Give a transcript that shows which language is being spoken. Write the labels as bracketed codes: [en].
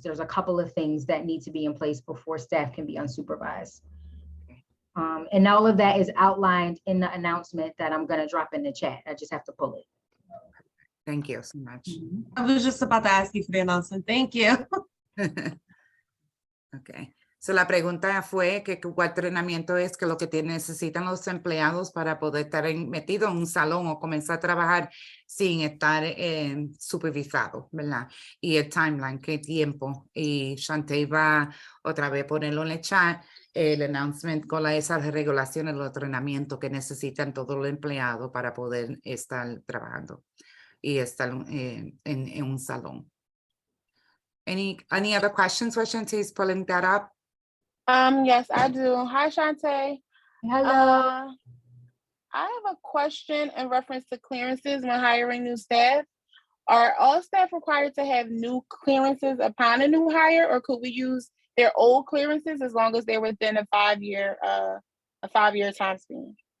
[en] There's a couple of things that need to be in place before staff can be unsupervised. And all of that is outlined in the announcement that I'm going to drop in the chat. I just have to pull it. Thank you so much. I was just about to ask you for the announcement. Thank you. Okay. [es] So la pregunta fue que cuál entrenamiento es que lo que necesitan los empleados para poder estar metidos en un salón o comenzar a trabajar sin estar supervisado, ¿verdad? Y el timeline, qué tiempo. Y Shantae va otra vez a ponerlo en el chat, el announcement con esas regulaciones, los entrenamientos que necesitan todos los empleados para poder estar trabajando y estar en un salón. [en] Any other questions while Shantae is pulling that up? Yes, I do. Hi, Shantae. Hello. I have a question in reference to clearances when hiring new staff. Are all staff required to have new clearances upon a new hire, or could we use their old clearances as long as they're within a 5-year time span?